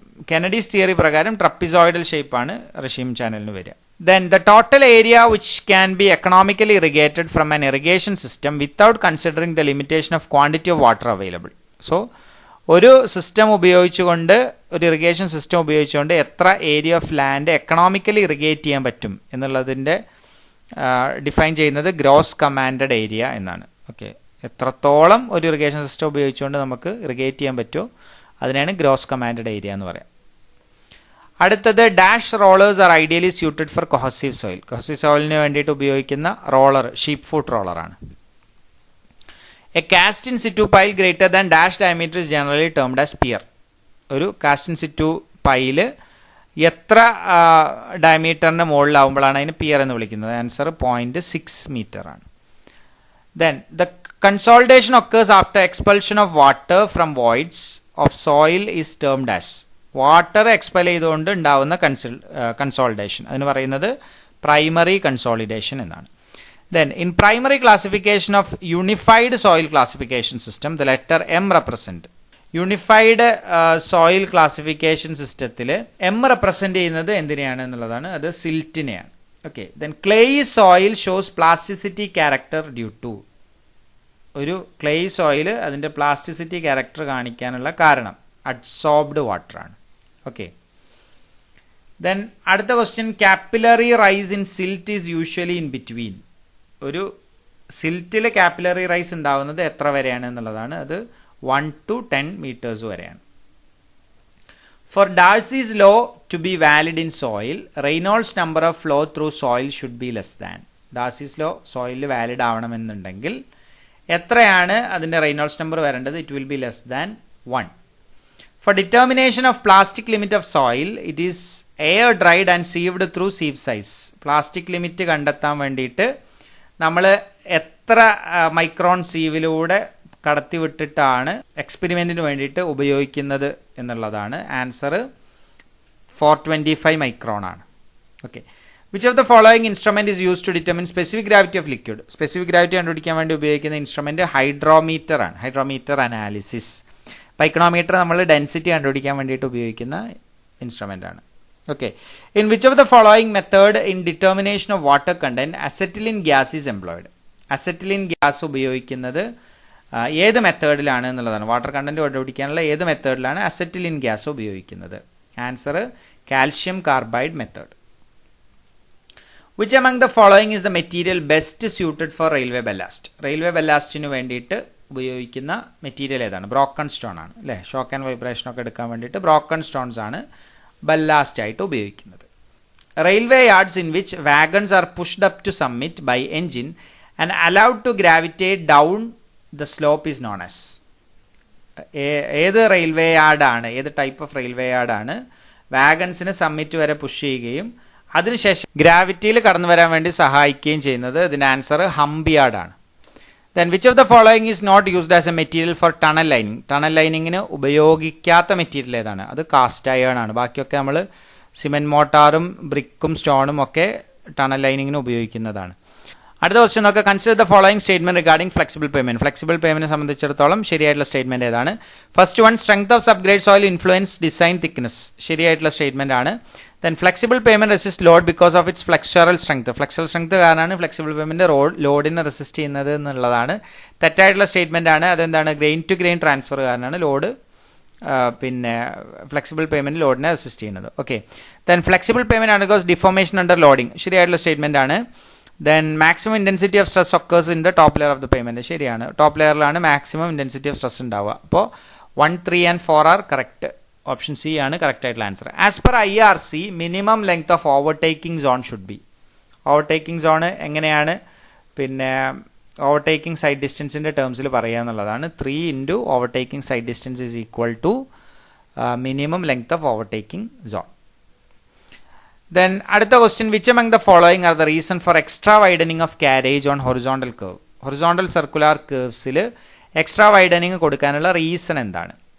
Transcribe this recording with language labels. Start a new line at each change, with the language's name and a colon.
Malayalam: Kennedy's theory പ്രകാരം trapezoidal ഷേപ്പാണ് Russian ചാനലിന് വരിക.
English: Then the total area which can be economically irrigated from an irrigation system without considering the limitation of quantity of water available.
Malayalam: So, ഒരു system ഉപയോഗിച്ചുകൊണ്ട്, ഒരു irrigation system ഉപയോഗിച്ചുകൊണ്ട് എത്ര area of land economically irrigate ചെയ്യാൻ പറ്റും എന്നുള്ളതിൻ്റെ define ചെയ്യുന്നത് gross commanded area എന്നാണ്. ഓക്കെ, എത്രത്തോളം ഒരു ഇറിഗേഷൻ സിസ്റ്റം ഉപയോഗിച്ചുകൊണ്ട് നമുക്ക് ഇറിഗേറ്റ് ചെയ്യാൻ പറ്റുമോ അതിനാണ് ഗ്രോസ് കമാൻഡഡ് ഏരിയ എന്ന് പറയാം.
English: അടുത്തത് dash rollers are ideally suited for cohesive soil.
Malayalam: Cohesive സോയിലിന് വേണ്ടിയിട്ട് ഉപയോഗിക്കുന്ന roller sheep foot റോളറാണ്.
English: A cast in situ pile greater than dash diameter is generally termed as pier.
Malayalam: ഒരു കാസ്റ്റ് ഇൻ സിറ്റു പൈല് എത്ര ഡയമീറ്ററിന്റെ മുകളിലാവുമ്പോഴാണ് അതിന് peer എന്ന് വിളിക്കുന്നത്? Answer 0.6 metre ആണ്.
English: Then the consolidation occurs after expulsion of water from voids of soil is termed as.
Malayalam: Water expel ചെയ്തുകൊണ്ട് ഉണ്ടാവുന്ന consultation അതിന് പറയുന്നത് പ്രൈമറി കൺസോളിഡേഷൻ എന്നാണ്.
English: Then in primary classification of unified soil classification system, the letter M represent.
Malayalam: Unified soil classification സിസ്റ്റത്തിൽ M represent ചെയ്യുന്നത് എന്തിനെയാണ് എന്നുള്ളതാണ്, അത് സിൽറ്റിനെയാണ്.
English: Okay, then clayey soil shows plasticity character due to.
Malayalam: ഒരു ക്ലേയി സോയിൽ അതിന്റെ പ്ലാസ്റ്റിസിറ്റി ക്യാരക്ടർ കാണിക്കാനുള്ള കാരണം അഡ്സോർബ്ഡ് വാട്ടർ ആണ്.
English: okay, then
Malayalam: അടുത്ത question,
English: Capillary rise in silt is usually in between.
Malayalam: ഒരു സിൽറ്റിൽ കാപ്പിലറി റൈസ് ഉണ്ടാവുന്നത് എത്ര വരെയാണ് എന്നുള്ളതാണ്, അത് 1 to 10 meters വരെയാണ്.
English: For Darcy's law to be valid in soil, Reynolds number of flow through soil should be less than.
Malayalam: Darcy's law soil valid ആവണമെന്നുണ്ടെങ്കിൽ എത്രയാണ് അതിന്റെ Reynolds number വരേണ്ടത്?
English: It will be less than 1. For determination of plastic limit of soil, it is air dried and sieved through sieve size.
Malayalam: Plastic limit കണ്ടെത്താൻ വേണ്ടിയിട്ട് നമ്മൾ എത്ര micron സീവിലൂടെ കടത്തിവിട്ടിട്ടാണ് എക്സ്പെരിമെന്റിന് വേണ്ടിയിട്ട് ഉപയോഗിക്കുന്നത് എന്നുള്ളതാണ്. ആൻസർ 425 മൈക്രോൺ ആണ്.
English: Okay, which of the following instrument is use to determine specific gravity of liquid.
Malayalam: Specific gravity കണ്ടുപിടിക്കാൻ വേണ്ടി ഉപയോഗിക്കുന്ന ഇൻസ്ട്രുമെന്റ് ഹൈഡ്രോമീറ്റർ ആണ്. Hydrometer analysis. പൈക്കണോമീറ്റർ നമ്മൾ ഡെൻസിറ്റി കണ്ടുപിടിക്കാൻ വേണ്ടിയിട്ട് ഉപയോഗിക്കുന്ന ഇൻസ്ട്രുമെന്റ് ആണ്.
English: Okay, in which of the following method in determination of water content acetylene gas is employed?
Malayalam: Acetylene gas ഉപയോഗിക്കുന്നത് ഏത് മെത്തേഡിലാണ് എന്നുള്ളതാണ്. വാട്ടർ കണ്ടന്റ് കണ്ടുപിടിക്കാനുള്ള ഏത് മെത്തേഡിലാണ് അസെറ്റിലിൻ ഗ്യാസ് ഉപയോഗിക്കുന്നത്?
English: Answer calcium carbide method. Which among the following is the material best suited for railway ballast?
Malayalam: Railway ബല്ലാസ്റ്റിന് വേണ്ടിയിട്ട് ഉപയോഗിക്കുന്ന material ഏതാണ്? Broken stone ആണ് അല്ലേ. ഷോക്ക് ആൻഡ് വൈബ്രേഷൻ ഒക്കെ എടുക്കാൻ വേണ്ടിയിട്ട് ബ്രോക്കൺ സ്റ്റോൺസ് ആണ് ബല്ലാസ്റ്റ് ആയിട്ട് ഉപയോഗിക്കുന്നത്.
English: Railway yards in which wagons are pushed up to summit by engine and allowed to gravitate down the slope is known as.
Malayalam: ഏത് റെയിൽവേ യാർഡാണ്, ഏത് ടൈപ്പ് ഓഫ് റെയിൽവേ യാർഡാണ് വാഗൺസിന് സമ്മിറ്റ് വരെ push ചെയ്യുകയും അതിനുശേഷം ഗ്രാവിറ്റിയിൽ കടന്നു വരാൻ വേണ്ടി സഹായിക്കുകയും ചെയ്യുന്നത്? ഇതിന്റെ answer hump യാർഡാണ്.
English: Then which of the following is not used as a material for tunnel lining?
Malayalam: Tunnel ലൈനിങ്ങിന് ഉപയോഗിക്കാത്ത മെറ്റീരിയൽ ഏതാണ്? അത് കാസ്റ്റ് അയൺ ആണ്. ബാക്കിയൊക്കെ നമ്മൾ സിമെന്റ് മോട്ടാറും ബ്രിക്കും സ്റ്റോണും ഒക്കെ ടണൽ ലൈനിങ്ങിന് ഉപയോഗിക്കുന്നതാണ്. അടുത്ത ക്വസ്റ്റ്യൻ നോക്കുക.
English: Consider the following statement regarding flexible pavement.
Malayalam: Flexible പേയ്മെന്റിനെ സംബന്ധിച്ചിടത്തോളം ശരിയായിട്ടുള്ള സ്റ്റേറ്റ്മെന്റ് ഏതാണ്?
English: First one, strength of subgrade soil influence design thickness.
Malayalam: ശരിയായിട്ടുള്ള സ്റ്റേറ്റ്മെന്റ് ആണ്.
English: Then flexible payment resist load because of its flexural strength.
Malayalam: ഫ്ലെക്സറൽ strength കാരണമാണ് flexible payment ലോഡിനെ resist ചെയ്യുന്നത് എന്നുള്ളതാണ് തെറ്റായിട്ടുള്ള സ്റ്റേറ്റ്മെന്റ് ആണ്. അതെന്താണ്? ഗ്രെയിൻ ടു ഗ്രെയിൻ ട്രാൻസ്ഫർ കാരണമാണ് ലോഡ് പിന്നെ ഫ്ലെക്സിബിൾ പേയ്മെന്റ് ലോഡിനെ റെസിസ്റ്റ് ചെയ്യുന്നത്.
English: Okay, then flexible pavement undergoes deformation under loading.
Malayalam: ശരിയായിട്ടുള്ള സ്റ്റേറ്റ്മെന്റ് ആണ്.
English: Then maximum intensity of stress occurs in the top layer of the pavement.
Malayalam: ശരിയാണ്, top ലെയറിലാണ് maximum intensity of stress ഉണ്ടാവുക. അപ്പോൾ 1, 3 and 4 are correct. Option C ആണ് correct ആയിട്ടുള്ള answer.
English: As per IRC minimum length of overtaking zone should be.
Malayalam: Overtaking zone എങ്ങനെയാണ് പിന്നെ overtaking side ഡിസ്റ്റൻസിന്റെ ടേംസിൽ പറയുക എന്നുള്ളതാണ്.
English: 3 into overtaking side distance is equal to minimum length of overtaking zone. Then
Malayalam: അടുത്ത question,
English: Which among the following are the reason for extra widening of carriage on horizontal curve?
Malayalam: Horizontal circular കേർവ്സിൽ extra widening കൊടുക്കാനുള്ള reason എന്താണ്?